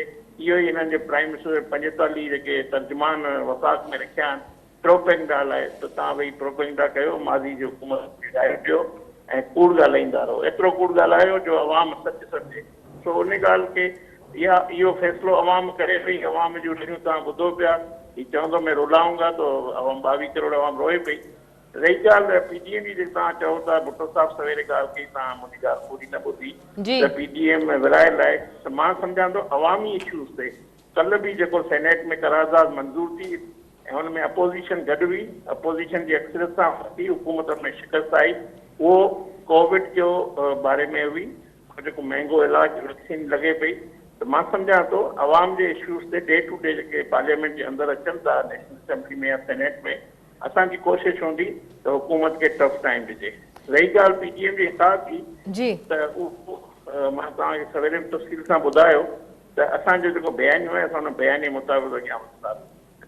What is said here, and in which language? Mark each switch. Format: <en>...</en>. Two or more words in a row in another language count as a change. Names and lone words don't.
<sd>इहो ई हिननि जे</sd> <en>prime minister</en> <sd>45 जेके तर्जुमान वफ़ाक़ में रखिया आहिनि प्रोपेगेंडा आहे, त तव्हां भई प्रोपेगेंडा कयो, माज़ी जी हुकूमत खे ॾाहे ॾियो ऐं कूड़ ॻाल्हाईंदा रहो, एतिरो कूड़ ॻाल्हायो जो अवाम सच सम्झे। सो उन ॻाल्हि खे इहो फ़ैसिलो अवाम करे पई, अवाम जूं लिरियूं तव्हां ॿुधो पिया, ही चवंदो</sd> <ur>میں رلاؤں گا</ur> <sd>तो अवाम 22 करोड़ अवाम रोए पई। रही ॻाल्हि PDM जी जेकी तव्हां चओ था, भुट्टो साहिबु सवेरे ॻाल्हि कई, तव्हां मुंहिंजी ॻाल्हि पूरी न ॿुधी त PDM में विरायल आहे। त मां सम्झां थो अवामी इशूज़ ते कल्ह बि जेको सेनेट में करारदाद मंज़ूर थी ऐं हुन में अपोज़िशन गॾु हुई, अपोज़िशन जी अक्सरियत सां वरिती, हुकूमत में शिकस्त आई, उहो कोविड जो बारे में हुई, जेको महांगो इलाज वैक्सीन लॻे पई। त मां सम्झां थो अवाम जे इशूज़ ते</sd> <en>day to day</en> <sd>जेके पार्लियामेंट जे अंदरि अचनि था, नेशनल असेंबली में या सेनेट में, असांजी कोशिशि हूंदी त हुकूमत खे</sd> <en>tough time</en> <sd>ॾिजे। रही ॻाल्हि PDM जे हिसाब जी, त उहो मां तव्हांखे सवेरे तफ़सील सां ॿुधायो त असांजो जेको बयानियो आहे असां हुन बयान जे मुताबिक़ अॻियां वधंदासीं।</sd>